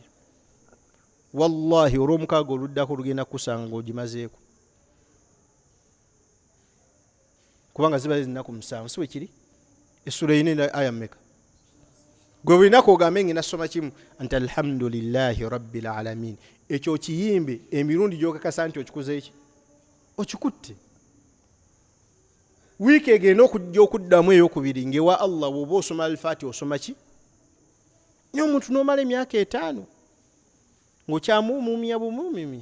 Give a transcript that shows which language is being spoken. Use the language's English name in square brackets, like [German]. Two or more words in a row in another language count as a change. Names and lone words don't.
[Ganda] Wallahi olw'omukaaga oluddako lugenda kukusanga ng'ogimazeeko kubanga ziba zinaku 7. Si bwe kiri? Essula erina aya mmeka? Gwe buli lunaku ogambe ngenda soma kimu nti [Arabic] الحمد لله رب العالمين. [Ganda] Ekyo okiyimbe emirundi gy'okakasa nti okikuze eki okikutte. Wiiki egenda okujja okuddamu ey'okubiri ng'ewa Allah bw'oba osoma Al-Fatiha osoma ki? Naye omuntu n'omala emyaka 5 ng'okyamuumumya bumuumumya.